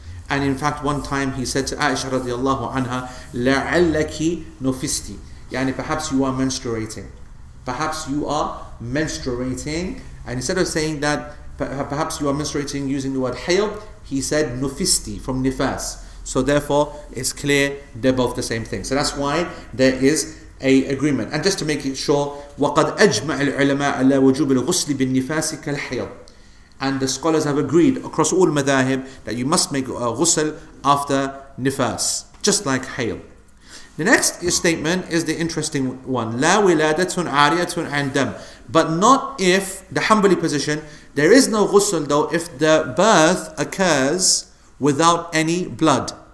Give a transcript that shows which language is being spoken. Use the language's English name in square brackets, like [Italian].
[English] And in fact, one time he said to Aisha radiallahu anha, [Arabic] لَعَلَّكِ نُفِسْتِ, [English] yani perhaps you are menstruating. Perhaps you are menstruating. And instead of saying that, perhaps you are menstruating using the word hayd, he said nufisti, from nifas. So therefore, it's clear they're both the same thing. So that's why there is a agreement. And just to make it sure, [Arabic] وَقَدْ أَجْمَعَ الْعُلَمَاءَ عَلَى وُجُوبِ الْغُسْلِ بِالنِّفَاسِ كَالْحَيْضِ. [English] And the scholars have agreed across all madhahib that you must make a ghusl after nifas, just like hayd. The next statement is the interesting one. [Arabic] لا ولادة عارية عن دم. [English] But not if, the Hanbali position, there is no ghusl though if the birth occurs without any blood.